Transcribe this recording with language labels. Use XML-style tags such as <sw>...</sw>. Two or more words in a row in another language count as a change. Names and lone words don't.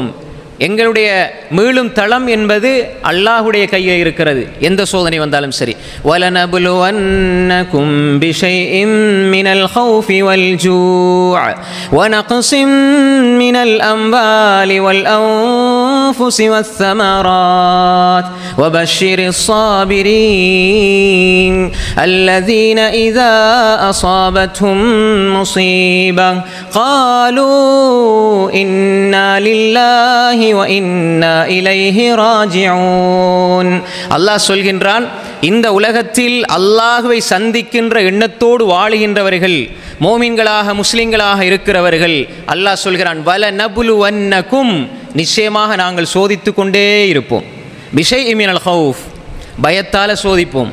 <ta>எங்களுடைய மீளும் தளம் என்பது அல்லாஹ்வுடைய கையில் இருக்கிறது. எந்த சோதனை வந்தாலும் சரி.</ta> <ar>ولنبلونكم بشيء من الخوف والجوع ونقص من الأموال و الأنفس والثمرات وبشر الصابرين الذين إذا أصابتهم مصيبة قالوا إنا لله وإنا إليه راجعون.</ar> <ta>அல்லாஹ் சொல்கின்றான், இந்த உலகத்தில் அல்லாஹ்வை சந்திக்கின்ற எண்ணத்தோடு வாழுகின்றவர்கள், மோமின்களாக முஸ்லிம்களாக இருக்கிறவர்கள், அல்லாஹ் சொல்கிறான்,</ta> <ar>ولنبلونكم,</ar> <ta>நிச்சயமாக நாங்கள் சோதித்து கொண்டே இருப்போம்.</ta> <ar>بشيء من الخوف,</ar> <ta>பயத்தால் சோதிப்போம்.</ta>